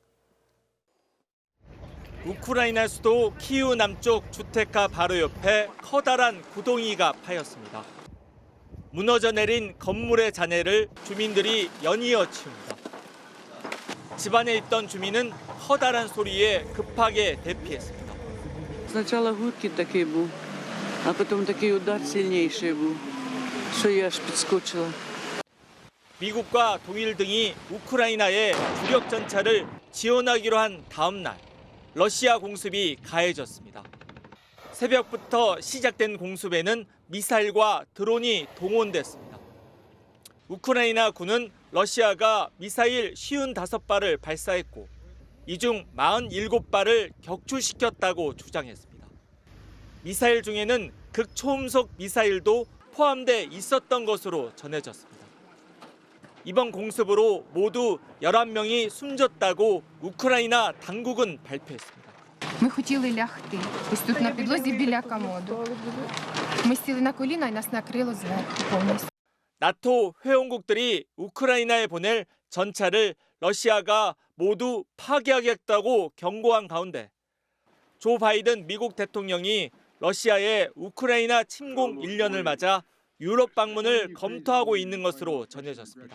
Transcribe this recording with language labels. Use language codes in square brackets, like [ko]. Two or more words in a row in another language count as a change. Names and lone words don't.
[ko] 우크라이나 수도 키이우 남쪽 주택가 바로 옆에 커다란 구덩이가 파였습니다. 무너져 내린 건물의 잔해를 주민들이 연이어 치웁니다. 집안에 있던 주민은 커다란 소리에 급하게 대피했습니다. [ru] Сначала гудки такие был, а потом такой удар сильнейший был, что я аж подскочила. [ko] 미국과 독일 등이 우크라이나에 주력 전차를 지원하기로 한 다음 날 러시아 공습이 가해졌습니다. 새벽부터 시작된 공습에는 미사일과 드론이 동원됐습니다. 우크라이나 군은 러시아가 미사일 55발을 발사했고 이 중 47발을 격추시켰다고 주장했습니다. 미사일 중에는 극초음속 미사일도 포함돼 있었던 것으로 전해졌습니다. 이번 공습으로 모두 11명이 숨졌다고 우크라이나 당국은 발표했습니다. [uk] Ми хотіли лягти. Ось тут на підлозі біля комоду. Ми сіли на коліна і нас накрило зверху повністю. [ko] 나토 회원국들이 우크라이나에 보낼 전차를 러시아가 모두 파괴하겠다고 경고한 가운데 조 바이든 미국 대통령이 러시아의 우크라이나 침공 1년을 맞아 유럽 방문을 검토하고 있는 것으로 전해졌습니다.